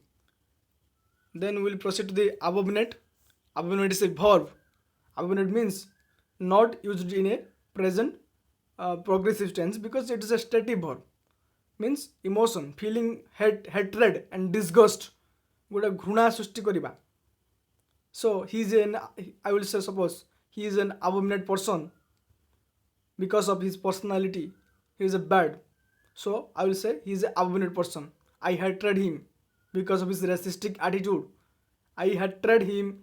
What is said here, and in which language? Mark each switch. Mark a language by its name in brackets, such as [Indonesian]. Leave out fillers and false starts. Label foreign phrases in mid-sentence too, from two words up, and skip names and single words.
[English] Then we will proceed to the abominate. Abominate is a verb. Abominate means not used in a present progressive tense because it is a stative verb. Means emotion, feeling hatred and disgust. [Odia] ଗୋଟେ ଘୃଣା ସୃଷ୍ଟି କରିବା. [English] So he is I will say suppose he is an abominate person because of his personality. He is a bad. So I will say he is an abominate person. I hatred him because of his racistic attitude. I hatred him.